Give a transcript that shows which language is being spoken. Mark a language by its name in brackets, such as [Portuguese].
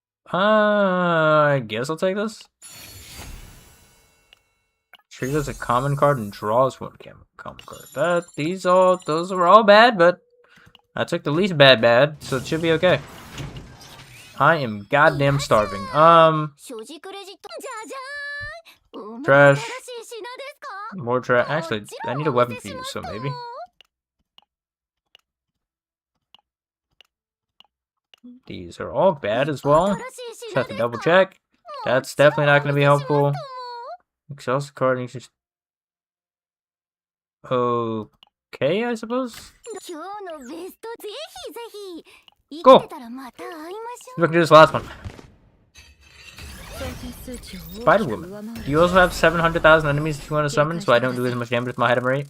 [English] I guess I'll take this. Triggers a common card and draws 1 common card. Those are all bad, but I took the least bad, so it should be okay. I am goddamn starving. [Japanese] 所持クレジットじゃじゃーん [English] Trash. [Japanese] 新しい品ですか [English] More trash. Actually, I need a weapon for you, so maybe. These are all bad as well. Just have to double check. That's definitely not going to be helpful. Exhaust card needs to... Okay, I suppose. [Japanese] 今日のベストぜひぜひ [English] Cool. [Japanese] 生きてたらまた会いまし [English] We can do this last one. [Japanese] ょう [English] Spider Woman. Do you also have 700,000 enemies that you want to summon, so I don't do as much damage with my head of Marie?